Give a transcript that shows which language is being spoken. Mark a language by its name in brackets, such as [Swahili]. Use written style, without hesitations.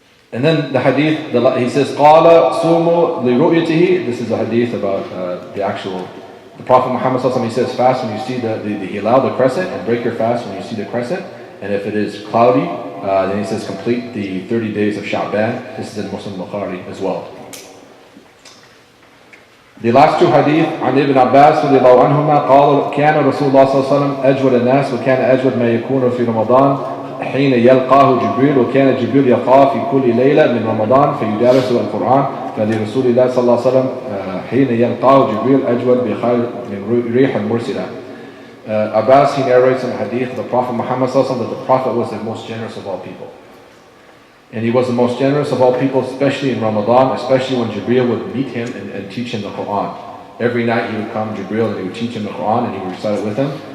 [English] And then the hadith, he says, [Arabic] قَالَ سُومُوا لِرُؤْيَتِهِ. [English] This is a hadith about the Prophet Muhammad sallallahu alaihi wasallam, he says, fast when you see the hilal, the crescent, and break your fast when you see the crescent. And if it is cloudy, then he says, complete the 30 days of Sha'ban. This is in Muslim Bukhari as well. The last two hadith, [Arabic] عن ابن عباس رضي الله عنهما قال كان رسول الله صلى الله عليه وسلم أجود الناس وكان أجود ما يكون في رمضان حين يلقاه جبريل وكان جبريل يلقاه في كل ليلة من رمضان فيدارس القرآن فلرسول الله صلى الله عليه وسلم حين يلقاه جبريل أجود بخير من ريح مرسلة. [English] Abbas, he narrates in the hadith of the Prophet Muhammad sallallahu alaihi wasallam that the Prophet was the most generous of all people. And he was the most generous of all people, especially in Ramadan, especially when Jibreel would meet him and teach him the Quran. Every night he would come, Jibreel, and he would teach him the Quran and he would recite it with him.